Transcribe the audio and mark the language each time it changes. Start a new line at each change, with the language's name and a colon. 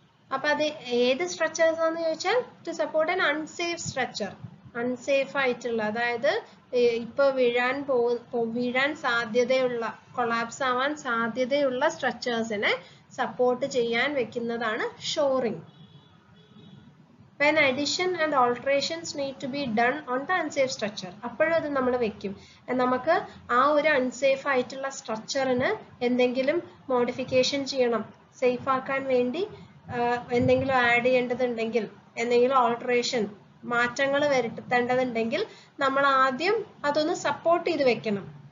Malayalam: അപ്പൊ അത് ഏത് സ്ട്രക്ചേഴ്സ് ആണെന്ന് ചോദിച്ചാൽ
English: To support an unsafe structure.
Malayalam: Unsafe ആയിട്ടുള്ള, അതായത് ഇപ്പൊ വീഴാൻ സാധ്യതയുള്ള, കൊളാപ്സ് ആവാൻ സാധ്യതയുള്ള സ്ട്രക്ചേഴ്സിനെ സപ്പോർട്ട് ചെയ്യാൻ വെക്കുന്നതാണ് shoring.
English: When addition and alterations need to be done on the unsafe structure,
Malayalam: അപ്പോഴും അത് നമ്മൾ വെക്കും. നമുക്ക് ആ ഒരു അൺസേഫ് ആയിട്ടുള്ള സ്ട്രക്ചറിന് എന്തെങ്കിലും മോഡിഫിക്കേഷൻ ചെയ്യണം, സേഫ് ആക്കാൻ വേണ്ടി എന്തെങ്കിലും ആഡ് ചെയ്യേണ്ടതുണ്ടെങ്കിൽ, എന്തെങ്കിലും ഓൾട്ടറേഷൻ, മാറ്റങ്ങൾ വരുത്തേണ്ടതുണ്ടെങ്കിൽ നമ്മൾ ആദ്യം അതൊന്ന് സപ്പോർട്ട് ചെയ്ത് വെക്കണം.